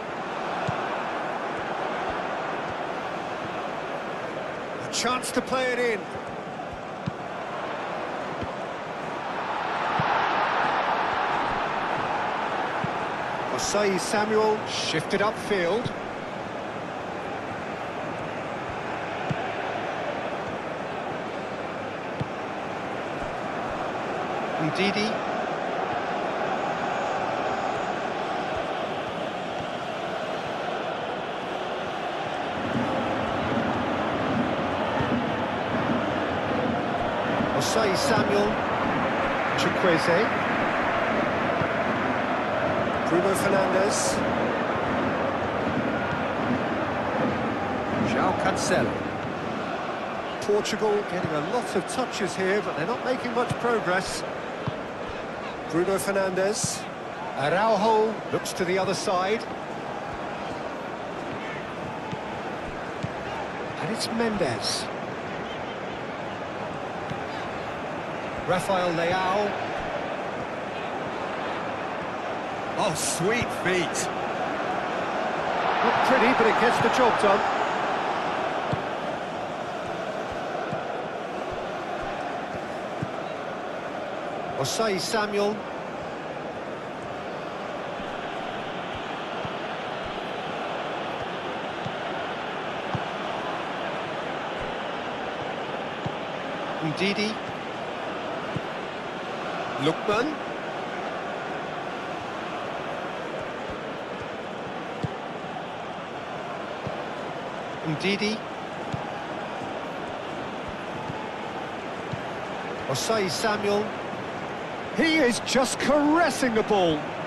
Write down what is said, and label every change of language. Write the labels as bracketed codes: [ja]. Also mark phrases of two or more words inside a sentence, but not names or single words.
[en] A chance to play it in. Osai Samuel shifted upfield. Ndidi. Osai Samuel. Chukwueze. Bruno Fernandes. Cancelo. Portugal getting a lot of touches here, but they're not making much progress. Bruno Fernandes. Araujo looks to the other side. And it's Mendes. Rafael Leao. Oh, sweet feet. Not pretty, but it gets the job done. Osai Samuel. Ndidi. Lookman. Ndidi. Osai Samuel. He is just caressing the ball.